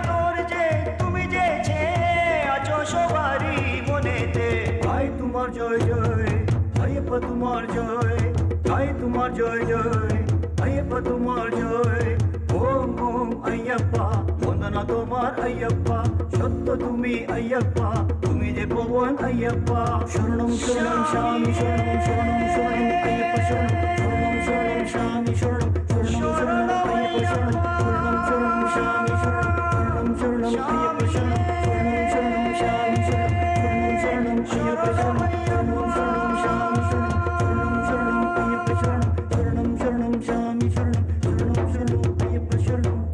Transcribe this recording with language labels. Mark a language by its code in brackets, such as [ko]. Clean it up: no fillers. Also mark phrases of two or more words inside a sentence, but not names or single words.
[bn] তোর যে তুমি যে আছো সবারই মনেতে গাই তোমার জয় জয় अय्यप्पा তোমার জয় গাই তোমার জয় জয় अय्यप्पा তোমার জয় ওম ওম अय्यप्पा বন্দনা তোমার अय्यप्पा সত্য তুমি अय्यप्पा তুমি যে পবন अय्यप्पा শরণম [sa] শরণম স্বামী শরণম শরণম শরণম अय्यप्पा শরণম শরণম শরণম স্বামী শরণম শরণম শরণম अय्यप्पा শরণম শরণম শরণম স্বামী শরণম শরণম শরণম अय्यप्पा শরণম শরণম শরণম স্বামী শরণম শরণম শরণম अय्यप्पा শরণম শরণম শরণম স্বামী শরণম শরণম শরণম अय्यप्पा শরণম শরণম শরণম স্বামী শরণম শরণম শরণম अय्यप्पा শরণম